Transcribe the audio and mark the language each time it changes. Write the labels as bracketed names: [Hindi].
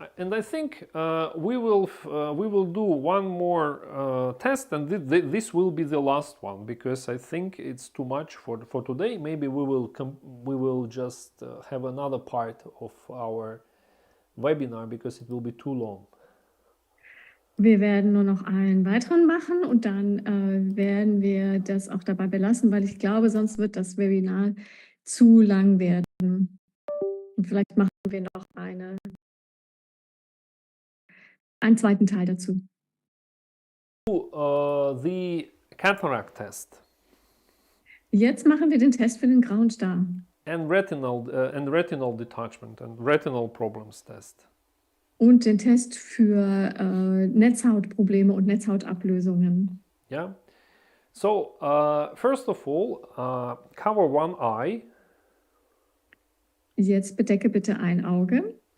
[English] We will do one more test, and this will be the last one because I think it's too much for today. Maybe we will just have another part of our webinar because it will be too long. [German] Wir werden nur noch einen weiteren machen und dann werden wir das auch dabei belassen, weil ich glaube, sonst wird das Webinar zu lang werden. Und vielleicht machen wir noch einen zweiten Teil dazu. [English] The cataract test. [German] Jetzt machen wir den Test für den grauen Star. [English] And retinal detachment and retinal problems test. [German] Und den Test für Netzhautprobleme und Netzhautablösungen. Yeah. [English] So first of all, cover one eye. [German] Jetzt bedecke bitte ein Auge.